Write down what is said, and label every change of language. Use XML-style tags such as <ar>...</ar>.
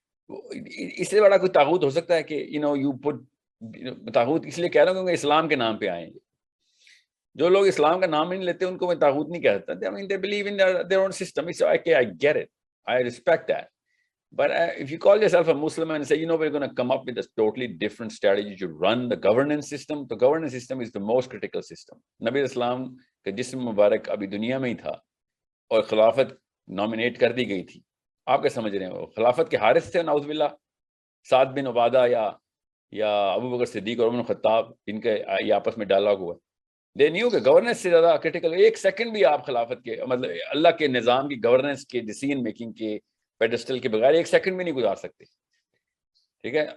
<ur>اس سے بڑا کوئی طاغوت ہو سکتا ہے کہ یو پٹ طاغوت اس لیے کہہ رہا ہوں کیونکہ اسلام کے نام پہ آئیں گے. جو لوگ اسلام کا نام نہیں لیتے ان کو میں طاغوت نہیں کہتا.</ur> <en>I mean, they believe in their own system. It's okay, I get it. I respect that. But if you call yourself a Muslim and say, we're going to come up with a totally different strategy to run the governance system, the governance system is the most critical system.</en> <ur>نبی اسلام کا جسم مبارک ابھی دنیا میں ہی تھا اور خلافت nominate کر دی گئی تھی. آپ کیا سمجھ رہے ہیں؟ خلافت کے حارث تھے نعوذ باللہ، سعد بن عبادہ یا ابو بکر صدیق اور عمر بن خطاب، جن کے یہ آپس میں ڈائلاگ ہوا.</ur> <en>they knew</en> <ur>کہ گورننس سے زیادہ کرٹیکل ایک سیکنڈ بھی آپ خلافت کے مطلب اللہ کے نظام کی گورننس کے ڈیسیژن میکنگ کے پیڈسٹل کے بغیر ایک سیکنڈ بھی نہیں گزار سکتے. ٹھیک ہے.</ur>